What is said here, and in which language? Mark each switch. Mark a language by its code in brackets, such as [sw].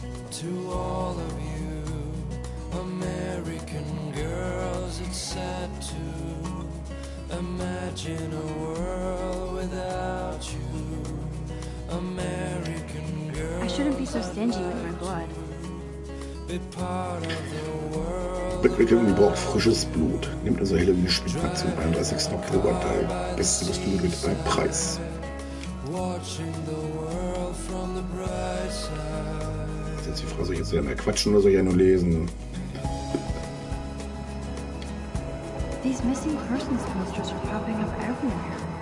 [en] To all of you American girls, it's sad to imagine a world without you. American girls, I shouldn't be so stingy with my blood. be part of the world. [de] Blackwell braucht frisches Blut. Nimmt also Halloween-Spielpakt zum 31. Oktober teil. Beste Kostüme mit einem Preis. [en] Watching the world from the bright side. [de] Jetzt die Frage, soll ich jetzt mehr quatschen oder soll ich ja nur lesen? [en] These missing persons posters are popping up everywhere.